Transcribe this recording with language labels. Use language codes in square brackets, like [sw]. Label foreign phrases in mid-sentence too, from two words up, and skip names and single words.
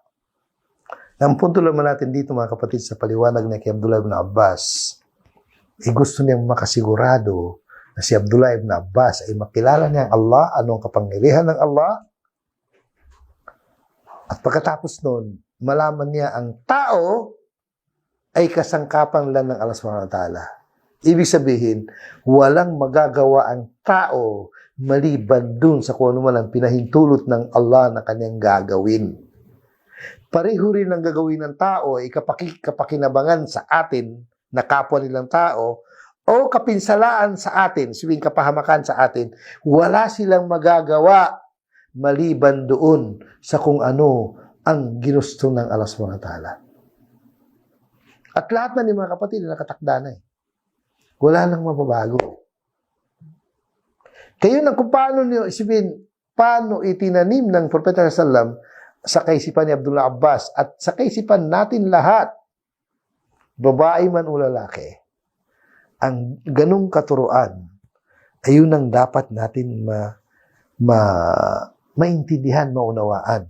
[tl] Ang punto naman natin dito mga kapatid sa paliwanag ni kay Abdullah ibn Abbas, gusto niyang makasigurado na si Abdullah ibn Abbas ay makilala niya ang Allah, anong kapangyarihan ng Allah, at pagkatapos nun, malaman niya ang tao ay kasangkapan lang ng Allah [ar] سبحانه وتعالى. [tl] Ibig sabihin, walang magagawa ang tao maliban dun sa kung ano man ang pinahintulot ng Allah na kanyang gagawin. Pareho rin ang gagawin ng tao ay kapakinabangan sa atin na kapwa nilang tao o kapinsalaan sa atin, sabihin kapahamakan sa atin, wala silang magagawa maliban doon sa kung ano ang ginusto ng Allah [ar] سبحانه وتعالى. [tl] At lahat na ni mga kapatid nakatakda na eh. Wala nang mababago. Kayo na kung paano niyo isipin, paano itinanim ng Propeta sallam sa kaisipan ni Abdullah Abbas at sa kaisipan natin lahat, babae man o lalaki, ang ganong katuruan, ayun ang dapat natin maintindihan, maunawaan.